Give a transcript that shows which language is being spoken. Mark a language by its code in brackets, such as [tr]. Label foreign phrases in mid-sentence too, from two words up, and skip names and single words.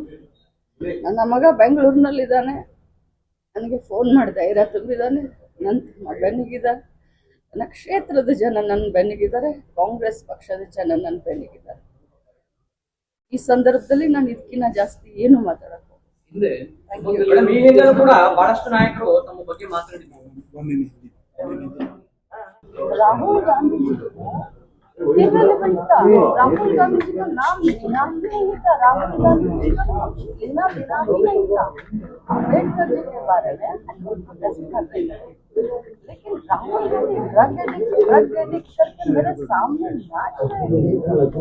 [kn] ನನ್ನ ಮಗ ಬೆಂಗಳೂರಿನಲ್ಲಿದ್ದಾನೆ, ನನಗೆ ಫೋನ್ ಮಾಡಿ ಧೈರ್ಯ ತುಂಬಿದ್ದಾನೆ, ನನ್ನ ಬೆನ್ನಿಗಿದ್ದಾರೆ, ನನ್ನ ಕ್ಷೇತ್ರದ ಜನ ನನ್ನ ಬೆನ್ನಿಗಿದ್ದಾರೆ, ಕಾಂಗ್ರೆಸ್ ಪಕ್ಷದ ಜನ ನನ್ನ ಬೆನ್ನಿಗಿದ್ದಾರೆ. ಈ ಸಂದರ್ಭದಲ್ಲಿ ನಾನು ಇದಕ್ಕಿಂತ ಜಾಸ್ತಿ ಏನು ಮಾತಾಡಕ್ಕೆ ಹಿಂದೆ ಮೇಡಮ್, ಈ ಹಿಂದೆ ಕೂಡ ಬಹಳಷ್ಟು ನಾಯಕರು ತಮ್ಮ ಬಗ್ಗೆ ಮಾತಾಡಿದ್ರು. [hi] राहुल गांधी जी को irrelevant था। राहुल गांधी जी का नाम लेना ही नहीं था, राहुल गांधी जी का लेना देना ही नहीं था। अम्बेडकर जी के बारे में प्रोटेस्ट कर रहे थे, लेकिन राहुल गांधी [en] drug addict [hi] करके मेरे सामने नाच रहे थे।